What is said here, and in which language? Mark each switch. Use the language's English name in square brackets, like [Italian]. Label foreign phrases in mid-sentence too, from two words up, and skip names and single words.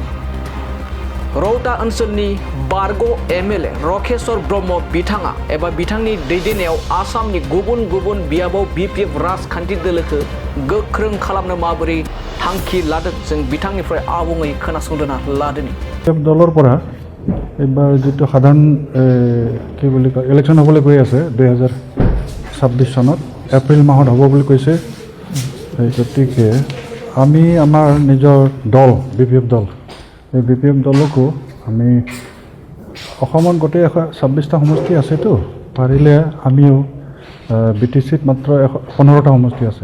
[Bodo] रौता ओनसोलनि बारग' एमएलए रकेश्वर ब्रह्म बिथाङा एबा बिथांनि दैदेननायाव आसामनि गुबुन गुबुन बियाबाव बिपिएफ राजखान्थि दोलोखौ गोख्रों खालामनो माबोरै थांखि लादों जों बिथांनिफ्राय आबुङै खोनासंना लादोनि। [Assamese] দলৰ পৰা এবাৰ যেটো সাধাৰণ কি বুলি কয় ইলেকশ্যন হ'বলৈ গৈ আছে 2026 চনত এপ্ৰিল মাহত হ'ব বুলি কৈছে। গতিকে আমি আমাৰ নিজৰ দল বিপিএফ দল এই বিপিএফ দলকো আমি অসমত গোটেই 26টা সমষ্টি আছেতো, পাৰিলে আমিও বিটিচিত মাত্ৰ 15টা সমষ্টি আছে।